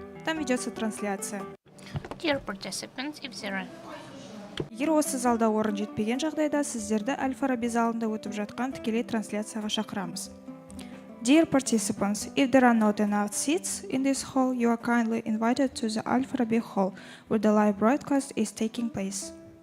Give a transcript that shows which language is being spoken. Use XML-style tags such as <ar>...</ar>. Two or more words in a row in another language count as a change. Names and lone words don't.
<ru>Там ведется трансляция.</ru> <en>Dear participants, if there are</en> <kk>Егер осы залда орын жетпеген жағдайда, сіздерді Аль-Фараби залында өтіп жатқан тікелей трансляцияға шақырамыз.</kk> <en>Dear participants, if there are not enough seats in this hall, you are kindly invited to the Al-Farabi hall, where the live broadcast is taking place.</en>